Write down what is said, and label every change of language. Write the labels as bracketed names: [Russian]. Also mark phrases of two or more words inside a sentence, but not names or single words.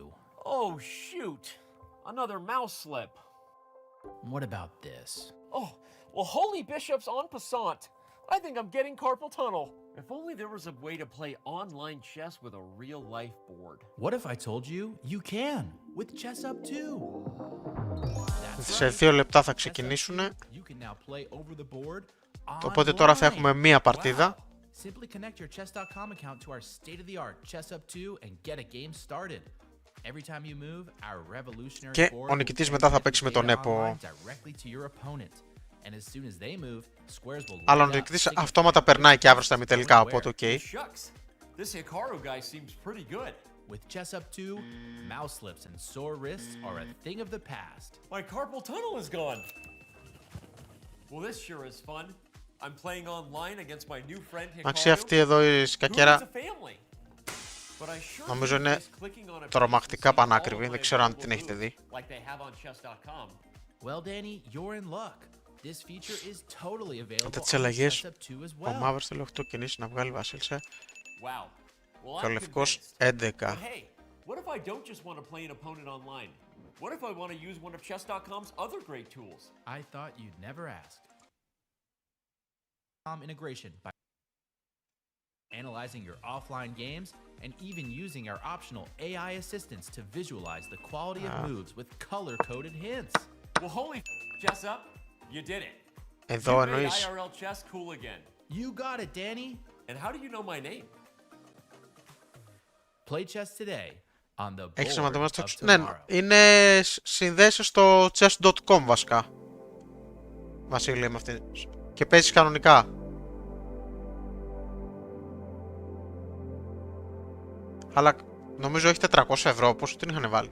[English] Oh, shoot. Another mouse slip. What about this? Oh, well, holy bishops [French] en passant. [English] I think I'm getting carpal tunnel. If only there was a way to play online chess with a real-life board. What if I told you you can with Chess Up 2? [Greek] Σε 2 λεπτά θα ξεκινήσουν. Οπότε τώρα θα έχουμε μία παρτίδα. [English] Simply connect your chess.com account to our state-of-the-art Chess Up 2 and get a game started. Every time you move, our revolutionary [Greek] Και ο νικητής μετά θα παίξει με τον Νέπο. Αλλά ο νικητής αυτόματα περνάει και αύριο στα μητελικά, οπότε οκ. [English] This Hikaru guy seems pretty good. With Chess Up 2, mouse slips and sore wrists are a thing of the past. My carpal tunnel is gone. Well, this sure is fun. I'm playing online against my new friend Hikaru. [Greek] Αξία αυτή εδώ η σκακέρα νομίζω είναι τρομακτικά πανάκριβη, δεν ξέρω αν την έχετε δει. [English] Well, Danny, you're in luck. This feature is totally available. [Greek] Μετά τις αλλαγές, ο μαύρος θέλει 8 κινήσεις να βγάλει βασίλισσα και ο λευκός 11. [English] What if I don't just want to play an opponent online? What if I want to use one of chess.com's other great tools? I thought you'd never ask. Integration by analyzing your offline games and even using our optional AI assistants to visualize the quality of moves with color-coded hints. Well, holy Chess Up, you did it. [Greek] Εδώ εννοείς. [English] IRL chess cool again. You got it, Danny. And how do you know my name? Play chess today on the [Greek] Έχεις [English] board [Greek] να [English] of [Greek] ναι, είναι συνδέσεις στο chess.com βασικά. Βασίλη με αυτή. Και παίζεις κανονικά. Αλλά νομίζω έχει 400 ευρώ, πόσο την είχαν βάλει.